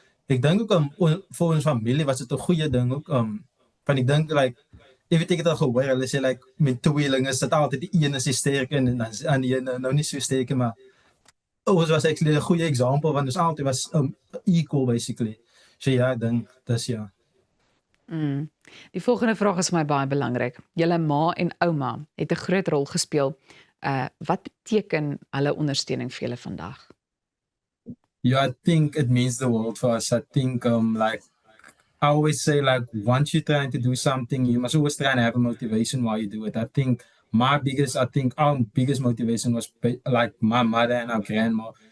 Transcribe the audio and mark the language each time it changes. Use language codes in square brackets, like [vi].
[af] Ek dink ook vir ons familie was dit 'n goeie ding ook van ek dink jy weet ek het al gehoor hulle sê met tweelinge is dit altyd die een is die sterk en dan aan die een nou nie so sterk maar [en] Ours was actually [af] 'n goeie [en] example [af] want ons altyd was [en] equal basically. [af] So ja, ek dink dis ja. Mm. Die volgende vraag is vir my baie belangrik. Julle ma en ouma het 'n groot rol gespeel. Wat beteken hulle ondersteuning vir julle vandag? [en] Yeah, I think it means the world for us. I think like I always say like once you're trying to do something, you must always try and have a motivation while you do it. I think our biggest motivation was like my mother and our grandma.